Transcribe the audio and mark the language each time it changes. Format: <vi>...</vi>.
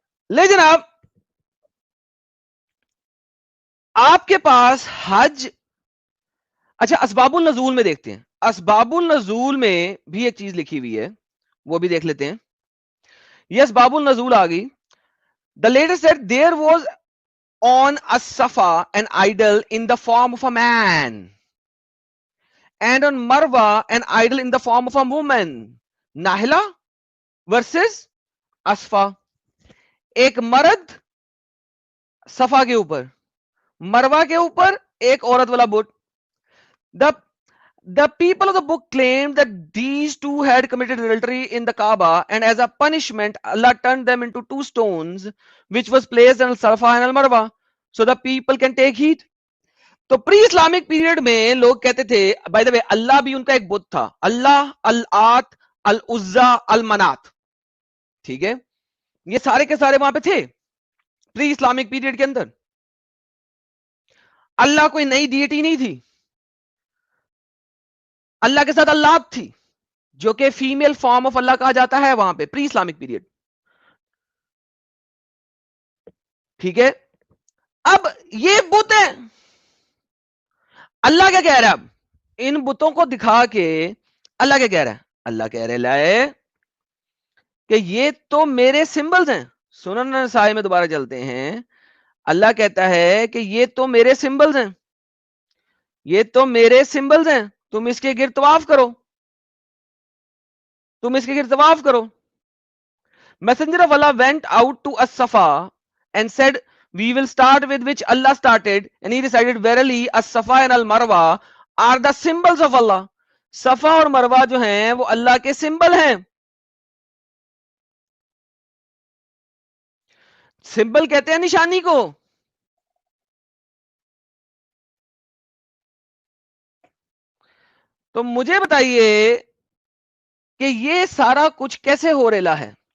<ur>لے جناب, آپ کے پاس حج, اچھا اسباب النزول میں دیکھتے ہیں. اسباب النزول میں بھی ایک چیز لکھی ہوئی ہے, وہ بھی دیکھ لیتے ہیں. یہ اسباب النزول آ گئی.</ur> <en>The later said there was on as-Safa an idol in the form of a man and on Marwa an idol in the form of a woman. Nahla versus Asfa.</en> <ur>ایک مرد صفا کے اوپر, مروا کے اوپر ایک عورت والا بت.</ur> <en>The people of the book claimed that these two had committed adultery in the Kaaba, and as a punishment, Allah turned them into two stones, which was placed on Safa and Al-Marwa, so the people can take heed.</en> <ur>تو</ur> <en>pre Islamic period</en> <ur>میں لوگ کہتے تھے,</ur> <en>by the way</en> <ur>اللہ بھی ان کا ایک بت تھا, اللہ, الآت, العزا, المنات. ٹھیک ہے, یہ سارے کے سارے وہاں پہ تھے پری اسلامک پیریڈ کے اندر. اللہ کوئی نئی ڈیٹی نہیں تھی, اللہ کے ساتھ اللہ تھی جو کہ</ur> <en>female form of اللہ</en> <ur>کہا جاتا ہے وہاں پہ پری اسلامک پیریڈ. ٹھیک ہے, اب یہ بت ہیں. اللہ کیا کہہ رہا ہے اب ان بتوں کو دکھا کے؟ اللہ کیا کہہ رہا ہے؟ اللہ کہہ رہے لائے کہ یہ تو میرے سمبلز ہیں. سنن نسائی میں دوبارہ چلتے ہیں, اللہ کہتا ہے کہ یہ تو میرے سمبلز ہیں, یہ تو میرے سمبلز ہیں, تم اس کے گرد طواف کرو, تم اس کے گرد طواف کرو.</ur> <en>Messenger of Allah went out to as-Safa and said, we will start with which Allah started, and he decided verily as-Safa and al-Marwa are the symbols of Allah.</en> <ur>صفا اور مروا جو ہیں وہ اللہ کے سمبل ہیں. سمبل کہتے ہیں نشانی کو. تو مجھے بتائیے کہ یہ سارا کچھ کیسے ہو رہا ہے؟</ur>